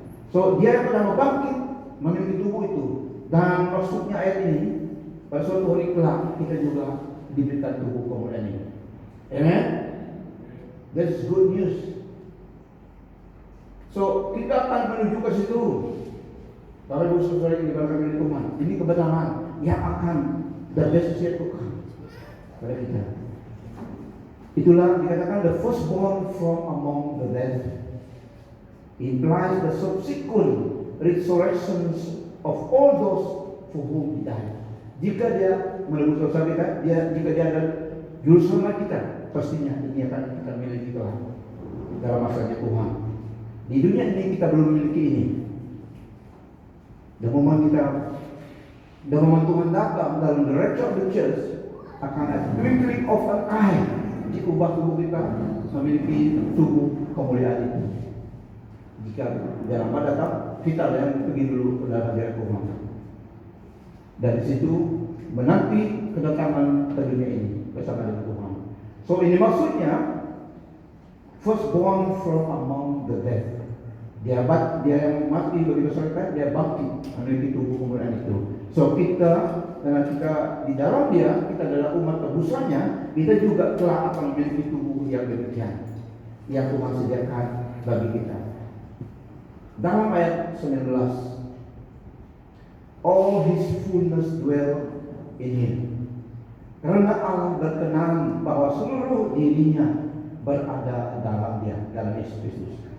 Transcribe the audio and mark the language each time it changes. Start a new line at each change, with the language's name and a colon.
Indonesian: So dia yang pertama bangkit memiliki tubuh itu. Dan maksudnya ayat ini, pada suatu hari kelak kita juga diberikan tubuh kemuliaan ini. Amen.
English: That's good news.
Indonesian: So kita akan menuju ke situ. Para ibu saudara yang diberkati oleh Tuhan, ini kebenaran yang akan
English: the best is yet to come
Indonesian: pada kita. Itulah dikatakan
English: the firstborn from among the dead implies the subsequent resurrections of all those for whom he died.
Indonesian: Jika dia menebus dosa kita, jika dia adalah juru selamat kita, pastinya ini akan kita miliki dalam masanya Tuhan. Di dunia ini kita belum memiliki ini. Dan momen Tuhan datang dalam
English: the rapture of the church,
Indonesian: akan ada
English: twinkling of an eye,
Indonesian: diubah tubuh kita memiliki tubuh kemuliaan itu. Jika dalam datang, kita yang pergi dulu ke dalam hadirat Tuhan. Dari situ menanti kedatangan ke dunia ini bersama dengan Tuhan. So ini maksudnya
English: firstborn from among the dead.
Indonesian: Dia yang mati bagi dosa kita, dia bangkit memiliki tubuh kemuliaan itu. So kita, karena kita di dalam dia, kita adalah umat tebusannya, kita juga telah akan memiliki tubuh yang demikian yang Tuhan sediakan bagi kita. Dalam ayat 19,
English: all his fullness dwell in him.
Indonesian: Karena Allah berkenan bahwa seluruh dirinya berada dalam dia, dalam Yesus Kristus.